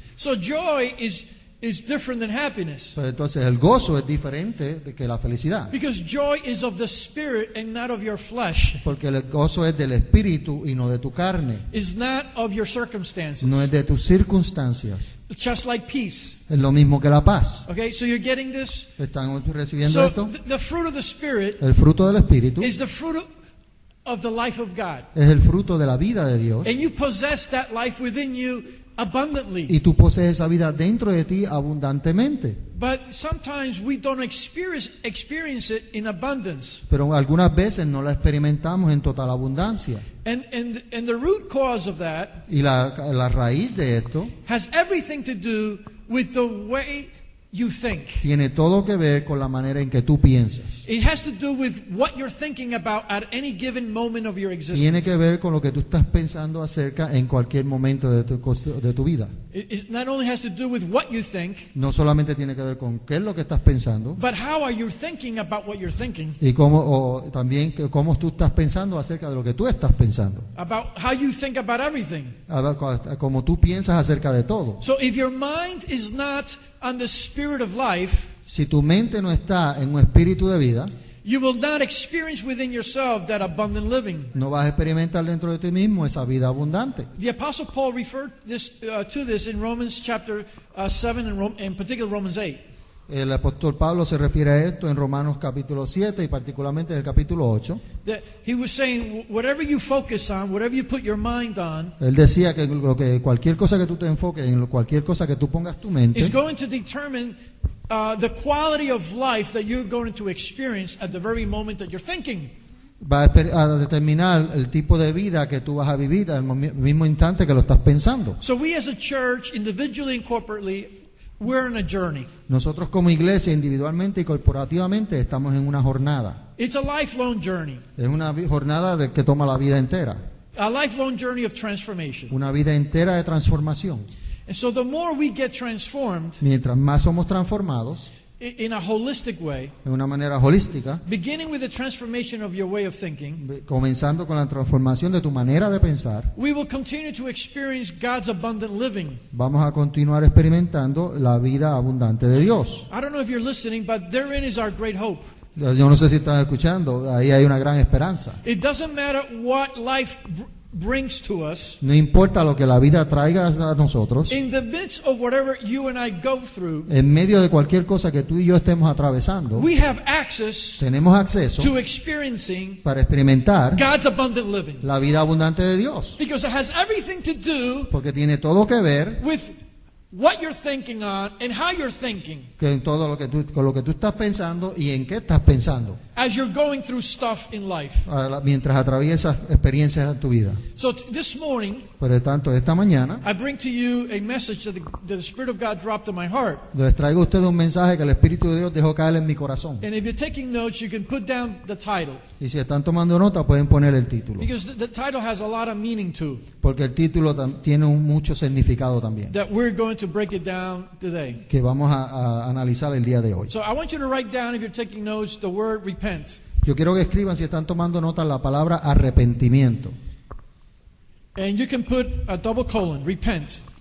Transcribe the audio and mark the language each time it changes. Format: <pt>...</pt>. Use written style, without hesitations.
<en>So joy is different than happiness.</en> <es>Pues entonces el gozo es diferente de que la felicidad.</es> <en>Because joy is of the spirit and not of your flesh.</en> <es>Porque el gozo es del espíritu y no de tu carne.</es> <en>Is not of your circumstances.</en> <es>No es de tus circunstancias.</es> <en>Just like peace.</en> <es>Es lo mismo que la paz.</es> <en>Okay, so you're getting this?</en> <es>¿Están recibiendo</es> <en>So</en> <es>esto?</es> <en>the fruit of the spirit</en> <es>El fruto del espíritu</es> <en>is the fruit of the life of God.</en> <es>es el fruto de la vida de Dios.</es> <en>And you possess that life within you abundantly.</en> <es>Y tú posees esa vida dentro de ti abundantemente.</es> <en>But sometimes we don't experience it in abundance.</en> <es>Pero algunas veces no la experimentamos en total abundancia.</es> <en>And the root cause of that</en> <es>Y la raíz de esto</es> <en>has everything to do with the way you think.</en> <es>tiene todo que ver con la manera en que tú piensas.</es> <en>It has to do with what you're thinking about at any given moment of your</en> <es>Tiene</es> <en>existence.</en> <es>que ver con lo que tú estás pensando acerca en cualquier momento de tu vida.</es> <en>It not only has to do with what you think,</en> <es>No solamente tiene que ver con qué es lo que estás pensando,</es> <en>but how are you thinking about what you're thinking,</en> <es>y también cómo tú estás pensando acerca de lo que tú estás pensando.</es> <en>about how you think about everything.</en> <es>Como tú piensas acerca de todo.</es> <en>So if your mind is not on the spirit of life,</en> <es>Si tu mente no está en un espíritu de vida,</es> <en>you will not experience within yourself that abundant living.</en> <es>no vas a experimentar dentro de ti mismo esa vida abundante.</es> <en>The Apostle Paul referred to this in Romans chapter 7 and in particular Romans 8.</en> <es>El apóstol Pablo se refiere a esto en Romanos capítulo 7 y particularmente en el capítulo 8.</es> <en>That he was saying, whatever you focus on, whatever you put your mind on,</en> <es>Él decía que cualquier cosa que tú te enfoques, cualquier cosa que tú pongas tu mente,</es> <en>is going to determine the quality of life that you're going to experience at the very moment that you're thinking.</en> <es>va a determinar el tipo de vida que tú vas a vivir al mismo instante que lo estás pensando.</es> <en>So we as a church, individually and corporately, we're in a journey.</en> <es>Nosotros como iglesia, individualmente y corporativamente, estamos en una jornada.</es> <en>It's a lifelong journey,</en> <es>Es una jornada que toma la vida entera.</es> <en>a lifelong journey of transformation.</en> <es>Una vida entera de transformación.</es> <en>And so the more we get transformed</en> <es>Mientras más somos transformados,</es> <en>in a holistic way,</en> <es>de una manera holística,</es> <en>beginning with the transformation of your way of thinking,</en> <es>comenzando con la transformación de tu manera de pensar,</es> <en>we will continue to experience God's abundant living.</en> <es>vamos a continuar experimentando la vida abundante de Dios.</es> <en>I don't know if you're listening, but therein is our great hope.</en> <es>Yo no sé si están escuchando, ahí hay una gran esperanza.</es> <en>It doesn't matter what life brings to us.</en> <es>No importa lo que la vida traiga a nosotros,</es> <en>In the midst of whatever you and I go through,</en> <es>en medio de cualquier cosa que tú y yo estemos atravesando,</es> <en>we have access</en> <es>tenemos acceso</es> <en>to experiencing</en> <es>para experimentar</es> <en>God's abundant living.</en> <es>la vida abundante de Dios,</es> <en>Because it has everything to do</en> <es>porque tiene todo que ver</es> <en>with what you're thinking on and how you're thinking</en> <es>con todo con lo que tú estás pensando y en qué estás pensando</es> <en>as you're going through stuff in life.</en> <es>mientras atraviesas experiencias en tu vida.</es> <en>So this morning,</en> <es>Por lo tanto, esta mañana</es> <en>I bring to you a message that the Spirit of God dropped in my heart.</en> <es>les traigo a ustedes un mensaje que el Espíritu de Dios dejó caer en mi corazón.</es> <en>And if you're taking notes, you can put down the title.</en> <es>Y si están tomando nota, pueden poner el título,</es> <en>Because the title has a lot of meaning too,</en> <es>porque el título tiene mucho significado también,</es> <en>that we're going to break it down today.</en> <es>que vamos a analizar el día de hoy.</es> <en>So I want you to write down, if you're taking notes, the word repent.</en> <es>Yo quiero que escriban, si están tomando nota, la palabra arrepentimiento.</es> <en>And you can put a double colon, repent.</en>